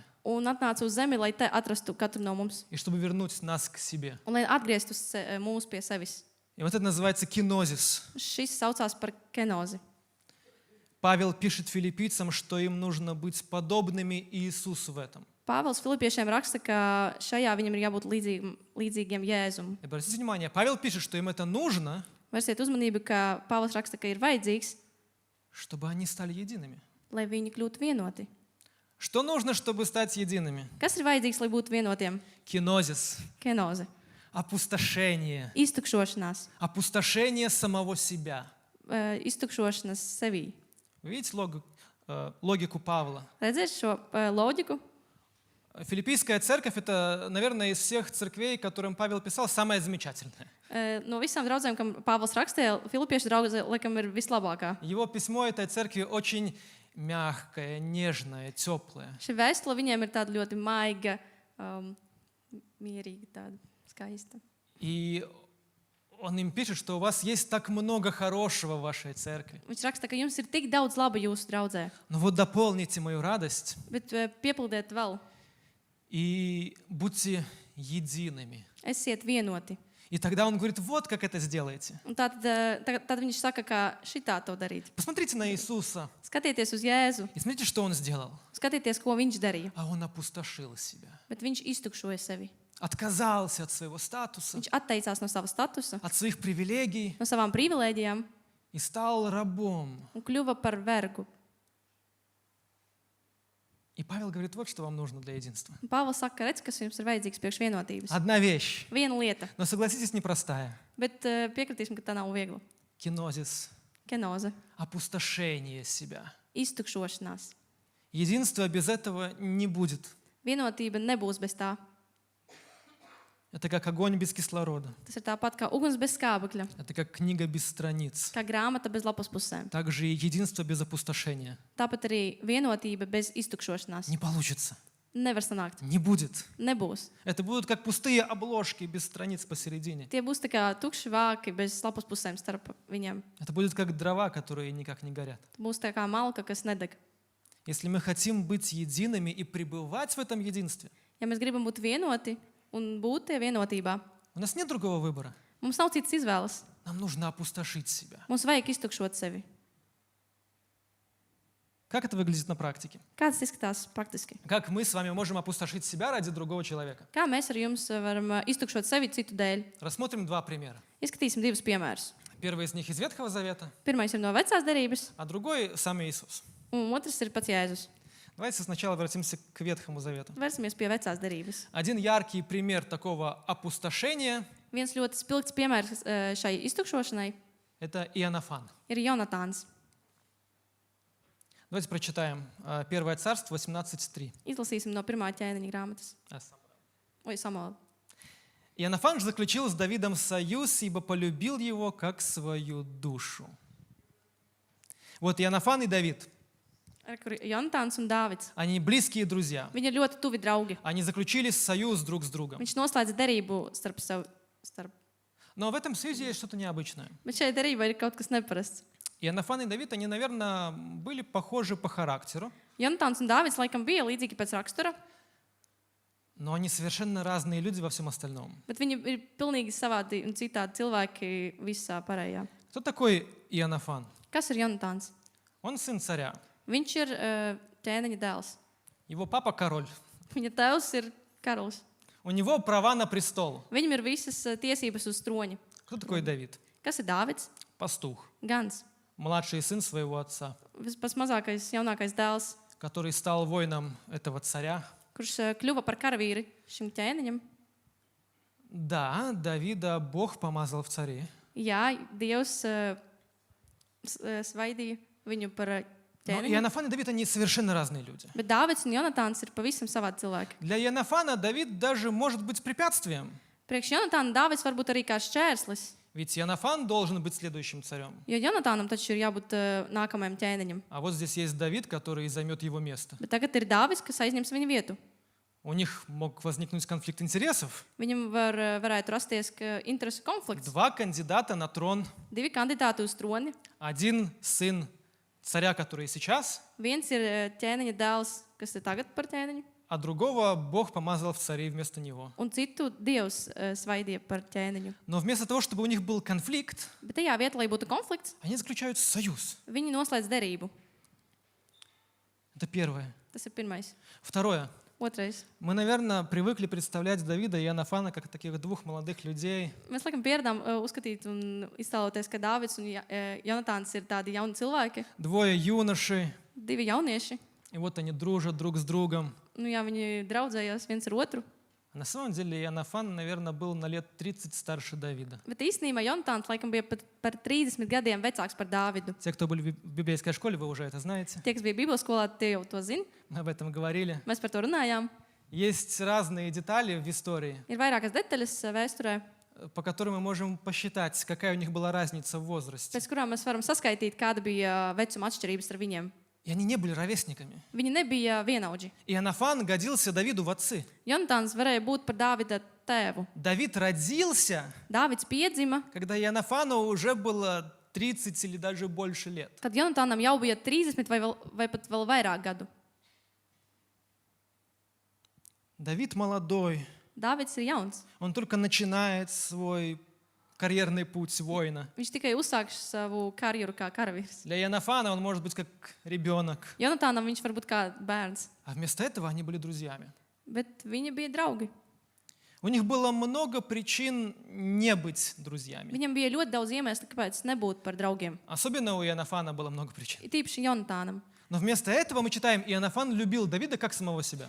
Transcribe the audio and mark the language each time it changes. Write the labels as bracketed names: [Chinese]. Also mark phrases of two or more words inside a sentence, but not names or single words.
[Latvian] un atnāca uz zemi, lai te atrastu katru no mums [Russian] и чтобы вернуть нас к себе. [Latvian] un lai atgrieztu mūs pie sevis. [Russian] И вот это называется кинозис. [Latvian] Šis saucās par kenozi. [Russian] Павел пишет филиппийцам, что им нужно быть подобными Иисусу в этом. [Latvian] Pāvils Filipiešiem raksta, ka šajā viņam ir jābūt līdzīgiem Jēzum. [Russian] И обратите внимание, Павел пишет, что им это нужно, [Latvian] Vērsiet uzmanību, ka Pāvils raksta, ka ir vajadzīgs, [Russian] чтобы они стали едиными. [Latvian] lai viņi kļūtu vienoti. [Russian] Что нужно, чтобы стать едиными? [Latvian] Kas ir vajadzīgs, lai būtu vienotiem? [Russian] Кинозис, [Latvian] Kenoze. [Russian] опустошение, [Latvian] Iztukšošanās. [Russian] опустошение самого себя. [Latvian] Iztukšošanās sevī. [Russian] Вы видите логику Павла? [Latvian] Redziet šo loģiku? [Russian] Филиппийская церковь — это, наверное, из всех церквей, которым Павел писал, самая замечательная. [Latvian] No visām draudzēm, kam Pāvils rakstīja, Filipiešu draudzē, laikam, ir vislabākā. [Russian] Его письмо этой церкви очень мягкое, нежное, теплое. [Latvian] Šī vēstule viņiem ir tāda ļoti maiga, mierīga, tāda skaista. [Russian] И Он им пишет, что у вас есть так много хорошего в вашей церкви. [Latvian] Viņš raksta, ka jums ir tik daudz laba jūsu draudzē, [Russian] Но вот дополните мою радость [Latvian] bet piepildiet vēl, [Russian] и будьте едиными. [Latvian] esiet vienoti. [Russian] И тогда он говорит, вот как это сделаете. [Latvian] Un tad viņš saka, kā šitā to darīt. [Russian] Посмотрите на Иисуса [Latvian] Skatieties uz Jēzu, [Russian] и смотрите, что он сделал. [Latvian] skatieties, ko viņš darīja, [Russian] А он опустошил себя. [Latvian] bet viņš iztukšoja sevi. [Russian] Отказался от своего статуса, [Latvian] Viņš atteicās no sava statusa, [Russian] от своих привилегий [Latvian] no savām privilēģijām [Russian] и стал рабом. [Latvian] un kļuva par vergu. [Russian] И Павел говорит, вот что вам нужно для единства. [Latvian] Un Pāvils saka, redz, kas jums ir vajadzīgs priekš vienotības. [Russian] Одна вещь, [Latvian] Viena lieta, [Russian] но согласитесь, непростая. [Latvian] bet piekritīsim, ka tā nav viegla. [Russian] Кинозис, [Latvian] Kenoze, [Russian] опустошение себя. [Latvian] iztukšošanās. [Russian] Единства без этого не будет. [Latvian] Vienotība nebūs bez tā. [Russian] Это как огонь без кислорода. [Latvian] Tas ir tāpat kā uguns bez skābekļa, [Russian] Это как книга без страниц. [Latvian] kā grāmata bez lapas pusēm. [Russian] Также и единство без опустошения. [Latvian] Tāpat arī vienotība bez iztukšošanās. [Russian] Не получится. [Latvian] Nevar sanākt. [Russian] Не будет. [Latvian] Nebūs. [Russian] Это будут как пустые обложки без страниц посередине. [Latvian] Tie būs tā kā tukši vāki bez lapas pusēm starp viņiem. [Russian] Это будет как дрова, которые никак не горят. [Latvian] Būs tā kā malka, kas nedeg. [Russian] Если мы хотим быть едиными и пребывать в этом единстве, [Latvian] Ja mēs gribam būt vienoti un būt tie vienotībā, [Russian] у нас нет другого выбора. [Latvian] mums nav citas izvēles. [Russian] Нам нужно опустошить себя. [Latvian] Mums vajag iztukšot sevi. [Russian] Как это выглядит на практике? [Latvian] Kā tas izskatās praktiski? [Russian] Как мы с вами можем опустошить себя ради другого человека? [Latvian] Kā mēs ar jums varam iztukšot sevi citu dēļ? [Russian] Рассмотрим два примера. [Latvian] Izskatīsim divus piemērus. [Russian] Первый из них из Ветхого Завета, [Latvian] Pirmais ir no vecās derības, [Russian] а другой сам Иисус. [Latvian] un otrs ir pats Jēzus. [Russian] Давайте сначала обратимся к Ветхому Завету. [Latvian] Vērsimies pie vecās derības. [Russian] Один яркий пример такого опустошения [Latvian] Viens ļoti spilgts piemērs šai iztukšošanai – [Russian] это Иоаннафан. [Latvian] ir Jonatāns. [Russian] Давайте прочитаем Первое Царство 18:3. [Latvian] Izlasīsim no pirmā ķēniņa grāmatas. Ой, Samuela. [Russian] Иоаннафан же заключил с Давидом союз, ибо полюбил его как свою душу. Вот Иоаннафан и Давид, [Latvian] Kur Jonatāns un Dāvids. [Russian] они близкие друзья. [Latvian] Viņi ir ļoti tuvi draugi. [Russian] Они заключили союз друг с другом. [Latvian] Viņš noslēdz derību starp sev. [Russian] Но в этом союзе есть что-то необычное. [Latvian] Bet šai derībai ir kaut kas neparasts. [Russian] Иоаннафан и Давид, они, наверное, были похожи по характеру, [Latvian] Jonatāns un Dāvids laikam bija līdzīgi pēc rakstura, [Russian] но они совершенно разные люди во всем остальном. [Latvian] bet viņi ir pilnīgi savādi un citādi cilvēki visā pārējā. [Russian] Кто такой Иоаннафан? [Latvian] Kas ir Jonatāns? [Russian] Он сын царя. [Latvian] Viņš ir ķēniņa dēls. [Russian] Его папа король. [Latvian] Viņa tēvs ir karalis. [Russian] У него права на престол. [Latvian] Viņam ir visas tiesības uz troņa. [Russian] Кто такой Давид? [Latvian] Kas ir Dāvids? [Russian] Пастух. [Latvian] Gans. [Russian] Младший сын своего отца, [Latvian] Pats mazākais, jaunākais dēls, [Russian] который стал воином этого царя. [Latvian] kurš kļuva par karavīri šim ķēniņam. [Russian] Да, Давида Бог помазал в цари. [Latvian] Jā, Dievs svaidīja viņu par [Russian] Но [Latvian] ķēniņu. [Russian] Иоаннафан и Давид, они совершенно разные люди. [Latvian] Bet Dāvids un Jonatāns ir pavisam savādi cilvēki. [Russian] Для Иоаннафана Давид даже может быть препятствием. [Latvian] Priekš Jonatāna Dāvids var būt arī kā šķērslis, [Russian] Ведь Иоаннафан должен быть следующим царем. [Latvian] jo Jonatānam taču ir jābūt nākamajam ķēniņam. [Russian] А вот здесь есть Давид, который займет его место. [Latvian] Bet tagad ir Dāvids, kas aizņems viņa vietu. [Russian] У них мог возникнуть конфликт интересов. [Latvian] Viņam varētu rasties interesu konflikts. [Russian] Два кандидата на трон. [Latvian] Divi kandidāti uz troni. [Russian] Один сын царя, который сейчас, [Latvian] Viens ir ķēniņa dēls, kas ir tagad par ķēniņu, [Russian] а другого Бог помазал в цари вместо него. [Latvian] un citu Dievs svaidīja par ķēniņu. [Russian] Но вместо того, чтобы у них был конфликт, [Latvian] Bet tajā vietā, lai būtu konflikts, [Russian] они заключают союз. [Latvian] viņi noslēdz derību. [Russian] Это первое. [Latvian] Tas ir pirmais. [Russian] Второе. [Latvian] Otrais. [Russian] Мы, наверное, привыкли представлять Давида и Иоаннафана как таких двух молодых людей, [Latvian] Mēs laikam pieradām uzskatīt un iztēloties, ka Dāvids un Jonatāns ir tādi jauni cilvēki, [Russian] двое юноши, [Latvian] divi jaunieši. [Russian] и вот они дружат друг с другом. [Latvian] Nu, jā, viņi draudzējās viens ar otru. [Russian] А на самом деле Иоаннафан, наверное, был на лет 30 старше Давида. [Latvian] Bet īstenībā Jonatāns laikam bija pat par 30 gadiem vecāks par Dāvidu. [Russian] Те, кто были в библейской šколе, вы уже это знаете. [Latvian] Tie, kas bija Bībeles skolā, tie jau to zina. [Russian] Мы об этом говорили. [Latvian] Mēs par to runājām. [Russian] Есть разные детали в истории, [Latvian] Ir vairākas detaļas vēsturē, [Russian] по которым мы можем посчитать, какая у них была разница в возрасте. [Latvian] pēc kurām mēs varam saskaitīt, kāda bija vecuma atšķirības ar viņiem. [Russian] И они не были ровесниками. [Latvian] Viņi nebija vienaudži. [Russian] Иоаннафан годился Давиду в отцы. [Latvian] Jonatāns varēja būt par Dāvida tēvu. [Russian] Давид родился, [Latvian] Dāvids piedzima, [Russian] когда Иоаннафану уже было 30 или даже больше лет. [Latvian] kad Jonatānam jau bija 30 vai pat vēl vairāk gadu. [Russian] Давид молодой, [Latvian] Dāvids ir jauns. [Russian] он только начинает свой карьерный путь воина. [Latvian] Viņš tikai uzsāks savu karjeru kā karavīrs. [Russian] Для Иоаннафана он может быть как ребенок. [Latvian] Jonatānam viņš var būt kā bērns, [Russian] А вместо этого они были друзьями. [Latvian] bet viņi bija draugi. [Russian] У них было много причин не быть друзьями. [Latvian] Viņam bija ļoti daudz iemeslu, kāpēc nebūt par draugiem. [Russian] Особенно у Иоаннафана было много причин. [Latvian] It īpaši Jonatānam. [Russian] Но вместо этого мы читаем, Иоаннафан любил Давида как самого себя.